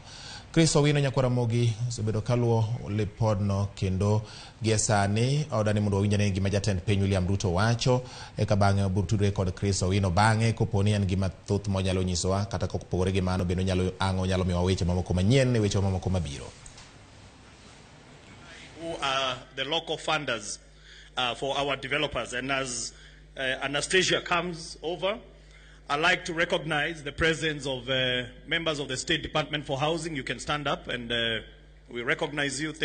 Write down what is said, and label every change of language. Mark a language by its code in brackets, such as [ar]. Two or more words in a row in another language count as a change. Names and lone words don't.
[luo] Ramogi osebedo kaluwo lipodno kendo gi sani odani mondo owinjane gima jatend piny William Ruto wacho eka bang'e burtudre kod bang'e koponi en gima thoth monyalo nyisowa kata kopogore gi mano bendo nyalo miwa weche mamoko manyien e weche mamoko mabiro. [en] Who are the local funders for our developers, and as Anastasia comes over, I'd like to recognize the presence of members of the State Department for Housing. You can stand up and we recognize you.